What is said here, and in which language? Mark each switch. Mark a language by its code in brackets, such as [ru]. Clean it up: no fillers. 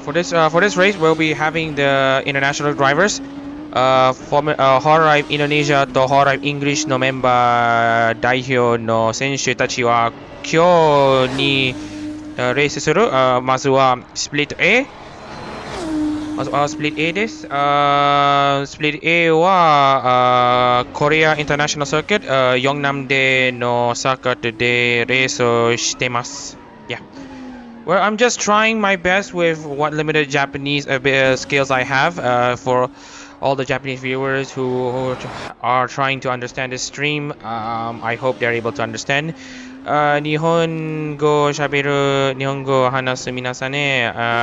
[en] For this race, we'll be having the international drivers [ja] Hololive Indonesia と Hololive English のメンバー代表の選手たちは今日にレースする。まずはスプリット A。スプリット A です。スプリット A はコリアインターナショナルサーキット、ヨンナムでのサーキットでレースをしてます。 [en] Yeah. Well, I'm just trying my best with what limited Japanese skills I have for all the Japanese viewers who are trying to understand this stream. I hope they're able to understand. [ja] 日本語を喋る、日本語を話す皆さんね。